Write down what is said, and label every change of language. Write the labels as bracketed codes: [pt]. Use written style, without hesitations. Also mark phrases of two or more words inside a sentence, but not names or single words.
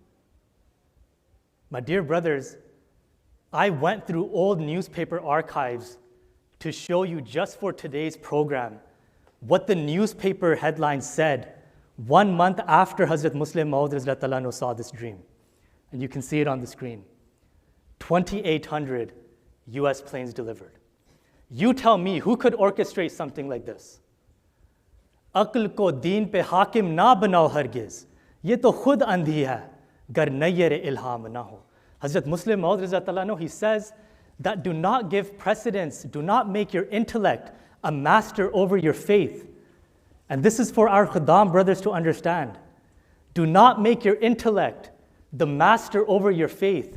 [en] My dear brothers, I went through old newspaper archives to show you just for today's program what the newspaper headlines said 1 month after Hazrat Muslim Maud [ar] رضي الله عنه [en] saw this dream. And you can see it on the screen. 2,800 US planes delivered. You tell me, who could orchestrate something like this? [ur] عقل کو دین پہ حاکم نہ بناؤ ہرگز. یہ تو خود اندھی ہے، گر نیرِ الہام نہ ہو. [en] Hazrat Muslim Maud [ar] رضي الله عنه, [en] he says that do not give precedence, do not make your intellect a master over your faith. And this is for our Khuddam brothers to understand. Do not make your intellect the master over your faith.